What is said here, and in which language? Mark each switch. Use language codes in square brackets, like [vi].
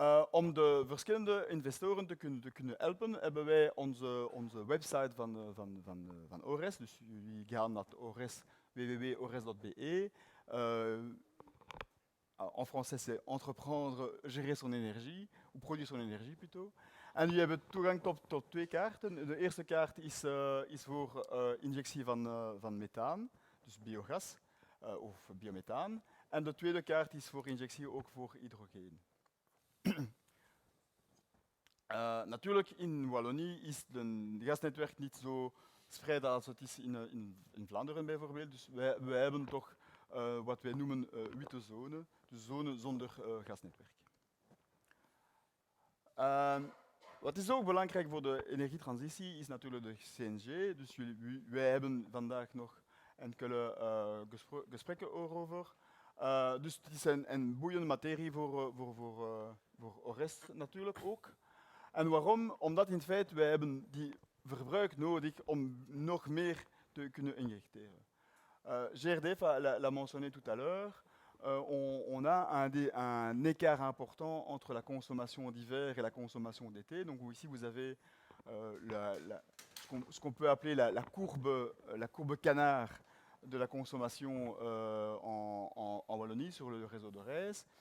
[nl] Om de verschillende investoren te kunnen helpen, hebben wij onze website van ORES. Dus jullie gaan naar ORES, www.ores.be. [fr] En français, c'est entreprendre, gérer son énergie, ou produire son énergie plutôt. [nl] En jullie hebben toegang tot 2 kaarten. De eerste kaart is voor injectie van methaan, dus biogas of biomethaan. En de tweede kaart is voor injectie ook voor hydrogeen. Natuurlijk, in Wallonie is het gasnetwerk niet zo spreid als het is in Vlaanderen bijvoorbeeld. Dus wij hebben toch wat wij noemen witte zone, dus zone zonder gasnetwerk. Wat is ook belangrijk voor de energietransitie is natuurlijk de CNG. Dus wij hebben vandaag nog enkele gesprekken erover. Dus het is een boeiende materie voor ORES natuurlijk ook. En waarom? Omdat in feite wij hebben die verbruik nodig om nog meer te kunnen injecteren. [fr] GRDF l'a mentionné tout à l'heure, on a un écart important entre la consommation d'hiver et la consommation d'été. Donc ici vous avez ce qu'on peut appeler la courbe canard de la consommation en Wallonie sur le réseau de RES.